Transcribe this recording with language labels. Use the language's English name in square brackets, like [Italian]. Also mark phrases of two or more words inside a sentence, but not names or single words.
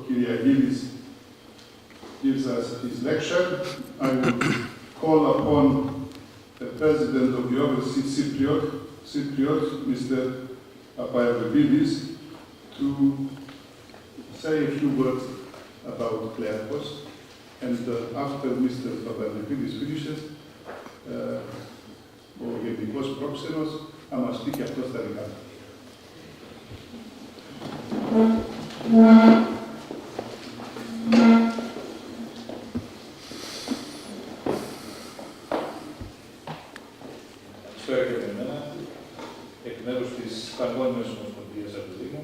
[English] Kyriacidis gives us his lecture, I will call upon the President of the Overseas Cypriot, Mr. Barbaros, to say a few words about Klearchos, and after Mr. Barbaros finishes, [Greek] ο Γενικός Πρόξενος θα μας πει και αυτό στα δικά του. Καλησπέρα και από εμένα, εκ μέρους της Παγκόσμιας Ομοσπονδίας του Δήμου.